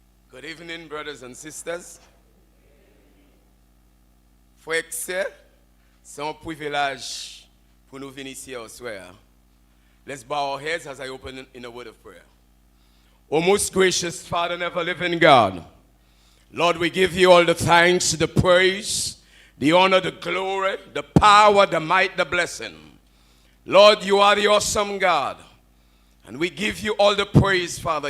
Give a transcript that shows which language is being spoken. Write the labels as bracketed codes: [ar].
[en] Good evening, brothers and sisters. [fr] Frères et sœurs, c'est un privilège pour nous venir ici au soir. [en] Let's bow our heads as I open in a word of prayer. O most gracious Father and ever-living God, Lord, we give you all the thanks, the praise, the honor, the glory, the power, the might, the blessing. Lord, you are the awesome God, and we give you all the praise, Father.